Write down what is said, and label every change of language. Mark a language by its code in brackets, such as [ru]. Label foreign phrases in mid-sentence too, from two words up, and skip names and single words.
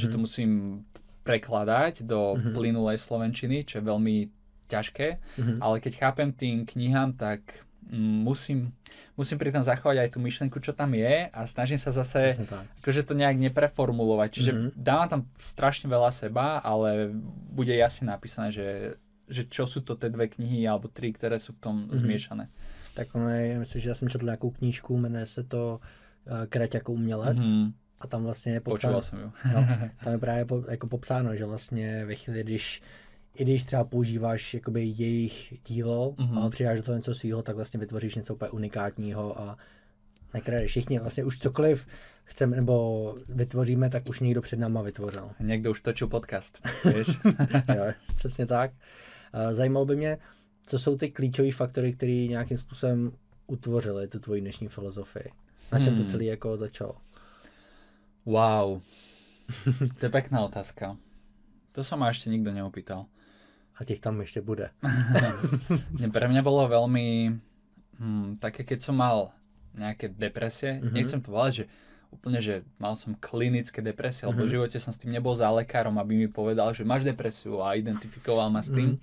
[sk] to musím prekladať do plynulej slovenčiny, čo je veľmi ťažké, ale keď chápem tým knihám, tak musím pri tom zachovať aj tú myšlienku, čo tam je a snažím sa zase akože to nejak nepreformulovať, čiže dávam tam strašne veľa seba, ale bude jasne napísané, že čo sú to tie 2 knihy alebo 3, ktoré sú v tom zmiešané. [cs] Tak ono je, myslím, že já jsem četl nějakou knížku, jmenuje se to Kreť jako umělec a tam vlastně je popsáno, tam je právě jako popsáno, že vlastně ve chvíli, když třeba používáš jakoby jejich dílo, ale přidáš do toho něco svýho, tak vlastně vytvoříš něco úplně unikátního a nekradeš. Všichni vlastně už cokoliv chceme nebo vytvoříme, tak už někdo před náma vytvořil. Někdo už točil podcast, víš? Jo, přesně tak. Zajímalo by mě, co jsou ty klíčové faktory, které nějakým způsobem utvořily tu tvoji dnešní filozofii? Na čem to celé jako začalo? [sk] Wow, to je pekná otázka. To sa ma ešte nikto neopýtal. [cs] A těch tam ešte bude. [sk] Pre mňa bolo veľmi také, keď som mal nejaké depresie, nechcem to volať, že úplne, že mal som klinické depresie, lebo v živote som s tým nebol za lekárom, aby mi povedal, že máš depresiu a identifikoval ma s tým.